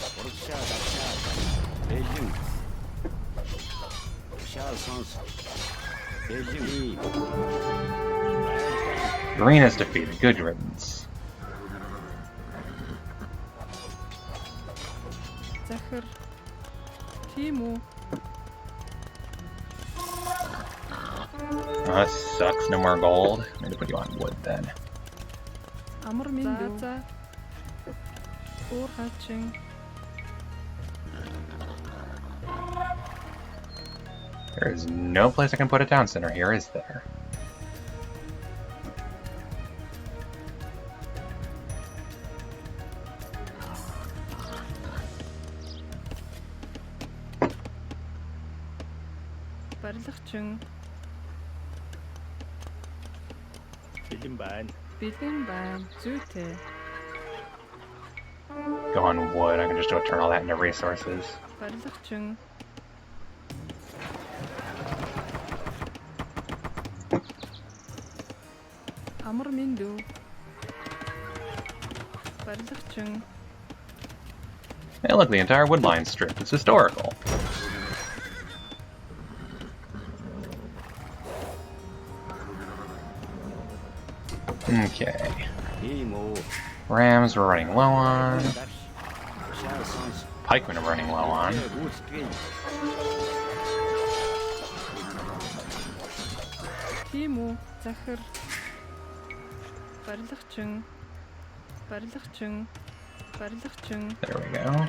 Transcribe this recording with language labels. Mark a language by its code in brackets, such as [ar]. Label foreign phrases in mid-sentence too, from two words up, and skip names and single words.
[en] Green is defeated. Good riddance. Захар. Тиму. Oh, that sucks. No more gold. I'm gonna put you on wood then. [mn] Амар минь дүү. Уур хачин. [en] There is no place I can put a town center here, is there? [mn] Барилгачин. Бэлэн байна. Бэлэн байна. Зүйтэй. [en] Go on wood. I can just turn all that into resources. [mn] Барилгачин. Амар минь дүү. Барилгачин. [en] Hey, look, the entire woodline strip. It's historical. Okay. Rams we're running low on. Pikemen are running low on. [mn] Тийм үү. Захир. Барилгачин. Барилгачин. Барилгачин. [en] There we go.